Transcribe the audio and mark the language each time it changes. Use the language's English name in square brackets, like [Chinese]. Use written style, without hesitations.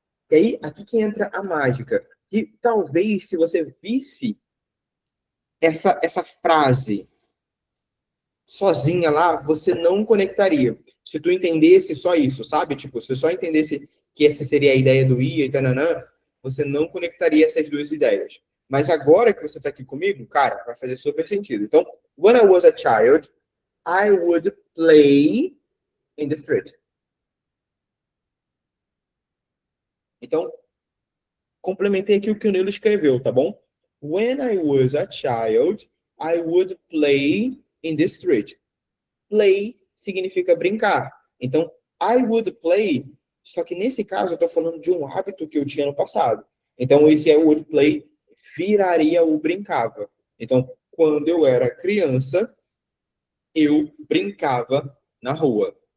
[Portuguese] E aí, aqui que entra a mágica. Que talvez, se você visse essa frase sozinha lá, você não conectaria. Se tu entendesse só isso, sabe? Tipo, se só entendesse que essa seria a ideia do ia e tananã, você não conectaria essas duas ideias. Mas agora que você está aqui comigo, cara, vai fazer super sentido. [English] Então, when I was a child, I would play in the street. [Portuguese] Então, complementei aqui o que o Nilo escreveu, tá bom? [English] When I was a child, I would play in the street. [Portuguese] Play significa brincar. Então, [English] I would play, [Portuguese] só que nesse caso eu estou falando de um hábito que eu tinha no passado. Então, esse I would play viraria o brincava. Então, quando eu era criança, eu brincava na rua.